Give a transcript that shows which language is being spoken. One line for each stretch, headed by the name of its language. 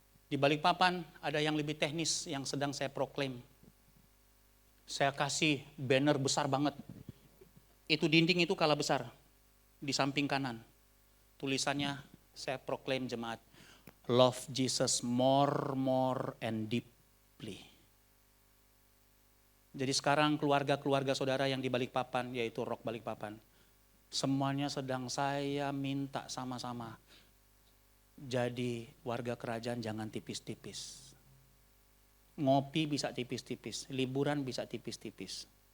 Indonesian: Di Balikpapan ada yang lebih teknis yang sedang saya proklaim. Saya kasih banner besar banget. Itu dinding itu kalah besar. Di samping kanan. Tulisannya saya proklaim jemaat.
English: Love Jesus more and deeply.
Indonesian: Jadi sekarang keluarga-keluarga saudara yang di Balikpapan, yaitu Rock Balikpapan. Semuanya sedang saya minta sama-sama. Jadi warga kerajaan jangan tipis-tipis. Ngopi bisa tipis-tipis, liburan bisa tipis-tipis.